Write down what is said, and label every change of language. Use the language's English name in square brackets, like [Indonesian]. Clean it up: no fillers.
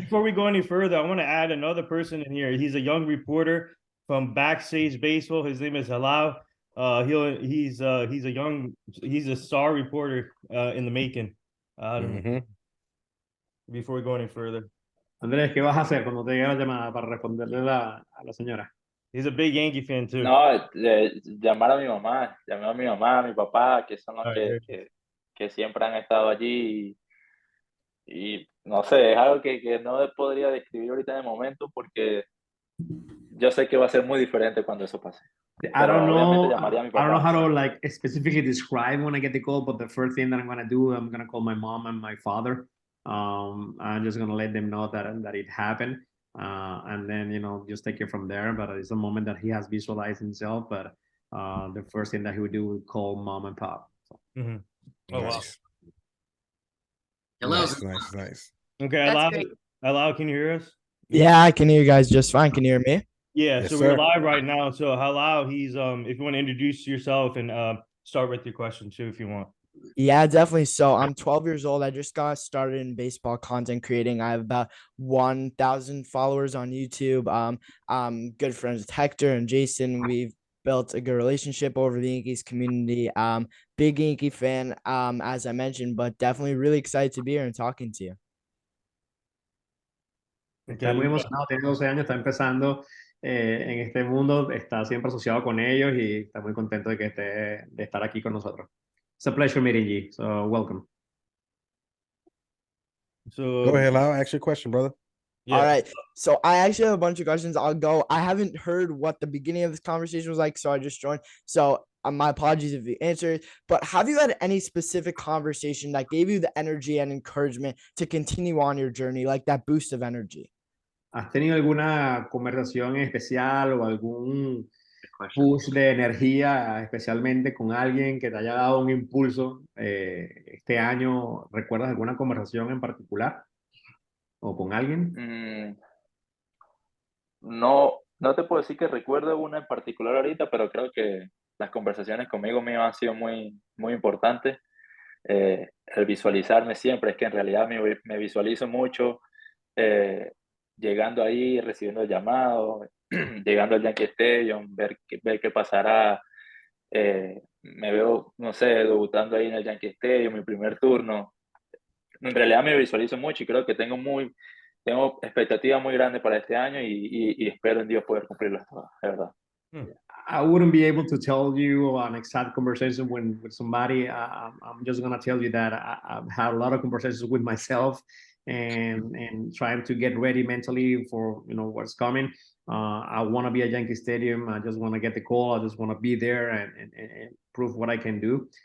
[English] Before we go any further, I want to add another person in here. He's a young reporter from Backstage Baseball. His name is Halal. He's a star reporter in the making. Before we go any further. [Spanish] Andrés, ¿qué vas a hacer cuando te llegue la llamada para responderle a la señora? [English] He's a big Yankee fan too. [Spanish] No, llamar a mi mamá, llamar a mi mamá, a mi papá, que son los que siempre han estado allí y no sé, es algo que no podría describir ahorita en el momento porque yo sé que va a ser muy diferente cuando eso pase. [English] I don't [Spanish] obviamente [English] know. [Spanish] llamaría a mi [English] I don't know [Spanish] papá. [English] how to like specifically describe when I get the call, but the first thing that I'm gonna do, I'm gonna call my mom and my father. I'm just gonna let them know that it happened, and then just take it from there. But it's a moment that he has visualized himself. But the first thing that he would do would call mom and pop. So. Oh, nice. Wow. Nice. Okay, Allow, can you hear us? Yeah, I can hear you guys just fine. Can you hear me? Yeah, Yes, so sir. we're live right now. So Halal, he's if you want to introduce yourself and start with your question too, if you want. Yeah, definitely. So I'm 12 years old. I just got started in baseball content creating. I have about 1,000 followers on YouTube. I'm good friends with Hector and Jason. We've built a good relationship over the Yankees community. Big Yankee fan, as I mentioned, but definitely really excited to be here and talking to you. [Spanish] Está muy emocionado, tiene 12 años, está empezando en este mundo, está siempre asociado con ellos y está muy contento de estar aquí con nosotros. [English] It's a pleasure meeting you, so welcome. So Go ahead, Lau. Ask your question, brother. yeah. All right. So I actually have a bunch of questions. I'll go. I haven't heard what the beginning of this conversation was like, so I just joined. So my apologies if you answered, but have you had any specific conversation that gave you the energy and encouragement to continue on your journey, like that boost of energy? [Spanish] ¿Has tenido alguna conversación especial o algún push de energía, especialmente con alguien que te haya dado un impulso este año? ¿Recuerdas alguna conversación en particular? ¿O con alguien? No te puedo decir que recuerdo una en particular ahorita, pero creo que las conversaciones conmigo mismo han sido muy, muy importantes. El visualizarme siempre, es que en realidad me visualizo mucho llegando ahí, recibiendo el llamado, llegando al Yankee Stadium, ver qué pasará, me veo, no sé, debutando ahí en el Yankee Stadium, mi primer turno. En realidad me visualizo mucho y creo que tengo expectativas muy grandes para este año y espero en Dios poder cumplirlas todas, de verdad. [English] I wouldn't be able to tell you an exact conversation with somebody. I'm just gonna tell you that I've had a lot of conversations with myself and trying to get ready mentally for what's coming. I want to be at Yankee Stadium. I just want to get the call. I just want to be there and prove what I can do.